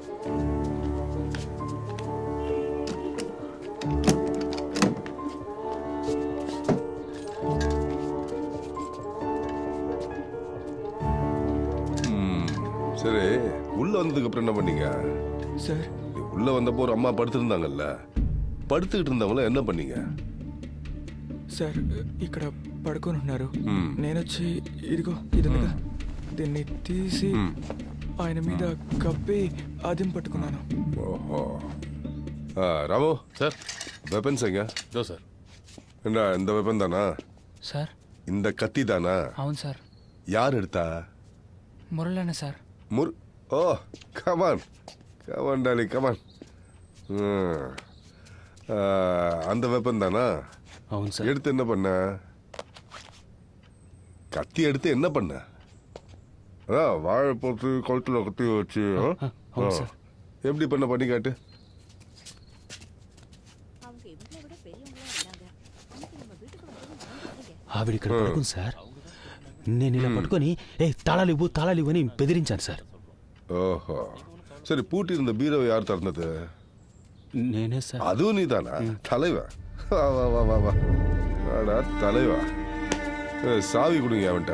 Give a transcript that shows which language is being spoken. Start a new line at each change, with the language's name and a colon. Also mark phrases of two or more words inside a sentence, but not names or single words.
Tamil: சரி, உள்ள வந்ததுக்கு அப்புறம் என்ன பண்ணீங்க సార్? உள்ள வந்தப்போ ஒரு அம்மா படுத்திருந்தாங்கல்ல, படுத்துக்கிட்டு இருந்தவங்கள என்ன பண்ணீங்க?
Telugu: సార్, ఇక్కడ పడుకొని ఉన్నారు. నేనొచ్చి ఇదిగో ఇదిగా దీన్ని తీసి ఆయన మీద కప్పి అదిం పట్టుకున్నాను.
Tamil: ஓஹோ. ராமு சார். வெப்பன்ஸ் எங்க? இதோ சார். என்ன இந்த வெப்பன் தானா? సార్. இந்த கத்தி தானா?
Telugu: అవును సార్.
Tamil: யார் எடுத்தா?
Telugu: మురళన్న సార్.
English: Oh, come on come on Dolly come on.
Tamil: அந்த வெப்பன் தானா?
Telugu: అవును సార్.
Tamil: எடுத்து என்ன பண்ண? கத்தி எடுத்து என்ன பண்ண? அதான் வாழை போட்டு கழுத்துல கத்தி வச்சு எப்படி பண்ணி காட்டு. அவங்க இவங்களை விட பெரியவங்களா இருந்தாங்க. அன்னைக்கு நம்ம வீட்டுக்கு வந்தது
Telugu: ఆవిడ ఇక్కడ పడుకుంది సార్. నేను ఇలా పట్టుకొని తాళాలు ఇవ్వు అని బెదిరించాను సార్.
Tamil: ஓஹோ சரி பூட்டி இருந்த பீரோவை யார் திறந்தது?
Telugu: నేనే సార్.
Tamil: அதுவும் நீதானா? தலைவா வா வா வா வா வா வாடா தலைவா. சாவி கொடுங்க அவன்கிட்ட.